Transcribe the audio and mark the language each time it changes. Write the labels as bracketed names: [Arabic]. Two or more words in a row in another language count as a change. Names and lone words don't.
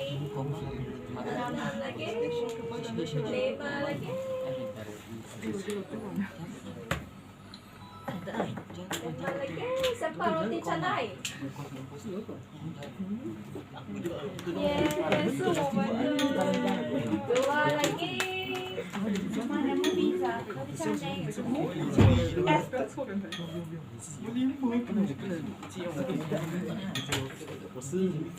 [Malay] 6 lagi. 5 lagi. 5 lagi. Siapa roti canai? Yes, [Chinese] 是我们的。2 lagi. [Malay] Mana mau pizza? Roti canai. [Chinese] 我是